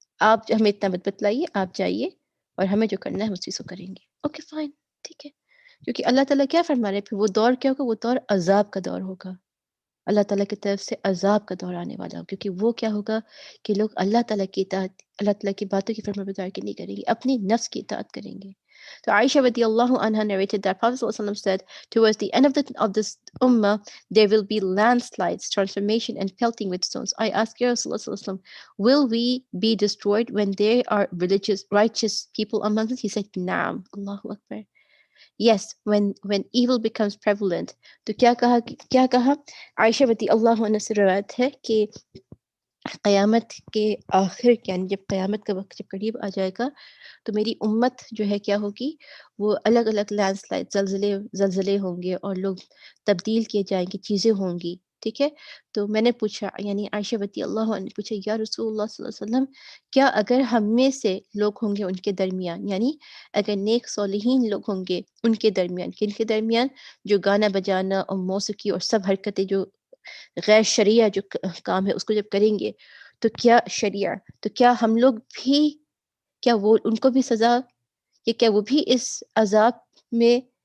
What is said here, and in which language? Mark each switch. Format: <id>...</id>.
<ur>آپ ہمیں اتنا مت بتلائیے، آپ جائیے اور ہمیں جو کرنا ہے ہم اسی کو کریں گے۔ اوکے فائن، ٹھیک ہے، کیونکہ اللہ تعالیٰ کیا فرما رہے ہیں، پھر وہ دور کیا ہوگا، وہ دور عذاب کا دور ہوگا، اللہ تعالیٰ کی طرف سے عذاب کا دور آنے والا ہو، کیونکہ وہ کیا ہوگا کہ لوگ اللہ تعالیٰ کی اطاعت، اللہ تعالیٰ کی باتوں کی فرمانبرداری نہیں کریں گے، اپنی نفس کی اطاعت کریں گے۔</ur> <en>So Aisha radiallahu anha narrated that Prophet ﷺ said, towards the end of this ummah, there will be landslides, transformation, and pelting with stones. I asked Ya Rasulullah, will we be destroyed when there are religious, righteous people among us? He said,</en> <ar>Naam, Allahu Akbar.</ar> <en>Yes, when evil becomes prevalent.</en> <ur>تو کیا کہا عائشہ رضی اللہ عنہ سے روایت ہے کہ قیامت کے آخر، یعنی جب قیامت کا وقت جب قریب آ جائے گا تو میری امت جو ہے کیا ہوگی، وہ الگ الگ لینڈ سلائڈ، زلزلے ہوں گے اور لوگ تبدیل کیے جائیں گے، چیزیں ہوں گی، ٹھیک ہے۔ تو میں نے پوچھا، یعنی عائشہ رضی اللہ عنہ نے پوچھا، یا رسول اللہ صلی اللہ علیہ وسلم، کیا اگر ہم میں سے لوگ ہوں گے ان کے درمیان، یعنی اگر نیک صالحین لوگ ہوں گے ان کے درمیان، کن کے درمیان، جو گانا بجانا اور موسیقی اور سب حرکتیں جو غیر شرعیہ جو کام ہے اس کو جب کریں گے، تو کیا شریعہ، تو کیا ہم لوگ بھی، کیا وہ ان کو بھی سزا، کہ کیا وہ بھی اس عذاب میں</ur>